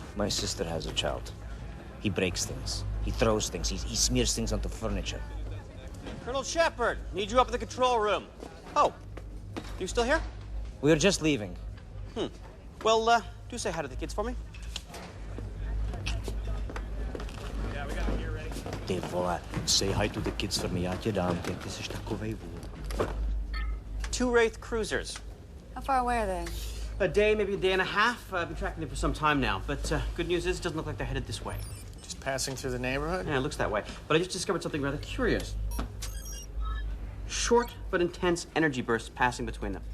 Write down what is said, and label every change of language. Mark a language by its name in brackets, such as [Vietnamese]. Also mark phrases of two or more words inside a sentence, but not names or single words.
[English] My sister has a child. He breaks things. He throws things. He smears things onto furniture. Colonel Shepard, need you up in the control room. Oh, you still here? We are just leaving. Well, do say hi to the kids for me. Yeah, we got it here ready. [Czech] Ty vole, [English] say hi to the kids for me, [Czech] já tě dám, ty jsi takovej vůl. [English] 2 Wraith cruisers. How far away are they? A day, maybe a day and a half. I've been tracking them for some time now. But good news is, it doesn't look like they're headed this way. Just passing through the neighborhood? Yeah, it looks that way. But I just discovered something rather curious. Short but intense energy bursts passing between them.